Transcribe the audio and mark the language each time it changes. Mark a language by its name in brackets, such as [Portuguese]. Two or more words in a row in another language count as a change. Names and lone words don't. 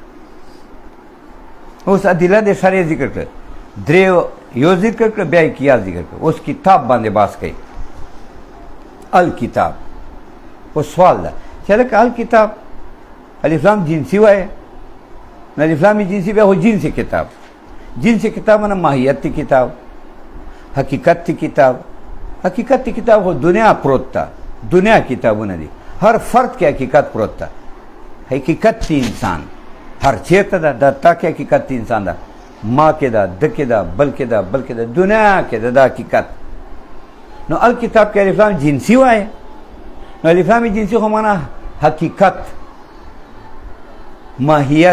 [Pashto] اوس ادله د شرع ذکر کړه، درې یو ذکر کړه، بیا یې قیاس ذکر کړه. اوس کتاب باندې بحث کوي. الکتاب. اوس سوال ده چې هلکه الکتاب الف لام جنسي وایي، نو الف لام جنسي بیا خو جنسي کتاب. جنسي کتاب معنی ماهیت تی کتاب، حقیقت تی کتاب. حقیقت تی کتاب خو دنیا پروت تا، دنیا کتابونه دي، هر فرد کې حقیقت پروت تا. حقیقت تی انسان هر چیرته ده، دا تا کې حقیقت تی انسان ده، ما کې ده، د کې ده، بل کې ده، بل کې ده، دنیا کې ده دا حقیقت. نو الکتاب کې الف لام جنسي وایي، نو الف لام جنسي خو معنی حقیقت، ماهیت.